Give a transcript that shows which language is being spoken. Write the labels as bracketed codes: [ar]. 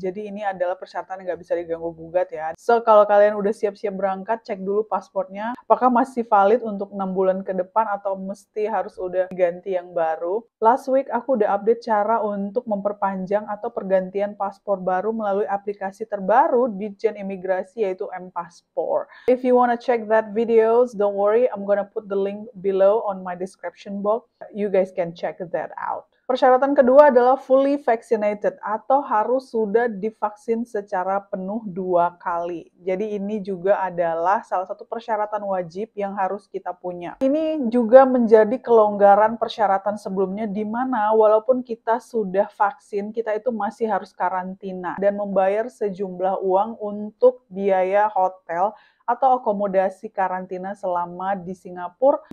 [id] Jadi ini adalah persyaratan yang nggak bisa diganggu-gugat ya. So, kalau kalian udah siap-siap berangkat, cek dulu paspornya. Apakah masih valid untuk 6 bulan ke depan atau mesti harus udah diganti yang baru. [en] Last week [id] aku udah update cara untuk memperpanjang atau pergantian paspor baru melalui aplikasi terbaru Ditjen Imigrasi yaitu M-Passport. [en] If you wanna check that videos, don't worry, I'm gonna put the link below on my description box. You guys can check that out. [id] Persyaratan kedua adalah [en] fully vaccinated [id] atau harus sudah divaksin secara penuh 2 kali. Jadi ini juga adalah salah satu persyaratan wajib yang harus kita punya. Ini juga menjadi kelonggaran persyaratan sebelumnya di mana walaupun kita sudah vaksin, kita itu masih harus karantina dan membayar sejumlah uang untuk biaya hotel atau akomodasi karantina selama di Singapura.